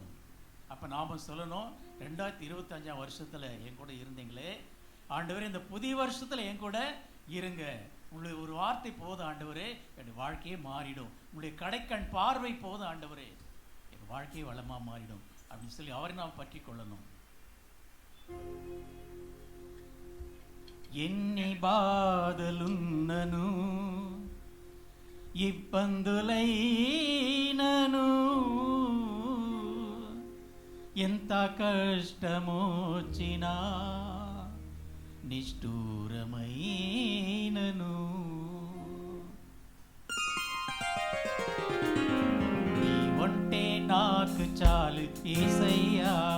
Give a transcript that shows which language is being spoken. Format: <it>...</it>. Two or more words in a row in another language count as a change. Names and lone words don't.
<ta>அப்போ நாம் சொல்லணும், 2025 வருஷத்தில் என் கூட இருந்தீங்களே ஆண்டவரே, இந்த புதிய வருஷத்தில் என் கூட இருங்க. உங்களுடைய ஒரு வார்த்தை போதும் ஆண்டவரே, என் வாழ்க்கையே மாறிடும். உங்களுடைய கடைக்கண் பார்வை போதும் ஆண்டவரே, என் வாழ்க்கையே வளமாக மாறிடும் அப்படின்னு சொல்லி அவரை நாம் பற்றி கொள்ளணும்.</ta> <te>ఎన్ని బాధలున్నను ఇబ్బందులైనను ఎంత కష్టమొచ్చినా నిష్ఠూరమైనను నీ ఉంటే నాకు చాలు యేసయ్యా,</te>